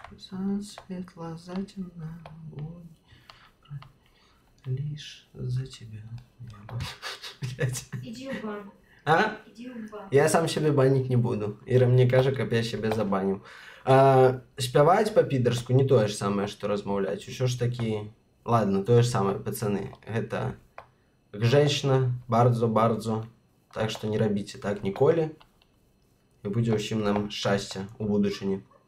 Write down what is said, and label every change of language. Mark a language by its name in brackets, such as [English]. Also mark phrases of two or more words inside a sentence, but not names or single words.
[Russian] светло, затемно, огонь. Лишь за тебя. Блядь. Иди в бан. А? Иди в бан. Я сам себе банить не буду. [Belarusian] Іра мне кажа, каб я себе забанил. Спяваць па-підарску не тое ж самае, што размаўляць. Усё ж такі... Ладно, тое ж самае, пацаны. Гэта [Polish] grzecznie, bardzo. [Belarusian] Так што не рабіце так ніколі. І будзе ўсім нам шчасця ў будучыні.